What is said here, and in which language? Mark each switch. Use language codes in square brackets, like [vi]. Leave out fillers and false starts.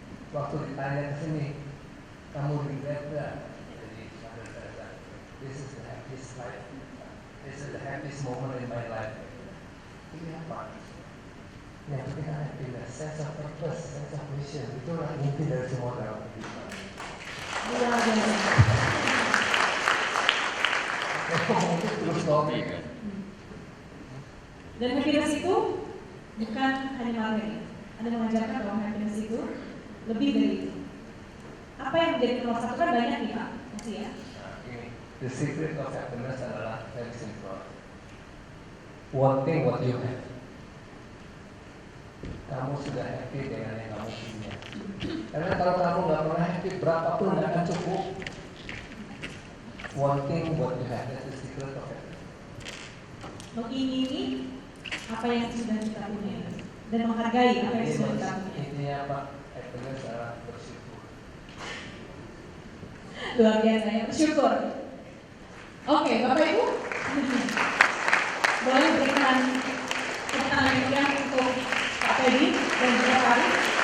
[id] Waktu ditanya ke sini, kamu regret nggak? Jadi [en] Mother Teresa, this is the happiest life, this is the happiest moment in my life. [id] Ini apa? Yang penting [en] happiness, sense of purpose, sense of mission. [id] Itulah inti dari semua dalam kehidupan. Luar biasa. Mungkin terus topik. Dan happiness itu bukan hanya materi. Anda mengajarkan bahwa happiness itu lebih dari itu. Apa yang menjadi nomor satu kan banyak nih Pak, masih ya. Nah, ini [en] the secret of happiness [id] adalah [en] very simple. Wanting what you have. [id] Kamu sudah happy dengan yang kamu punya. Karena kalau kamu nggak pernah happy, berapapun nggak akan cukup. [en] Wanting what you have, that's the secret of happiness. [id] Mengingini apa yang sudah kita punya dan menghargai apa yang sudah kita punya. Intinya apa? Happiness adalah bersyukur. Luar biasa ya, bersyukur. Oke, Bapak Ibu, boleh berikan tangan yang untuk Pak Teddy dan juga Pak Arif.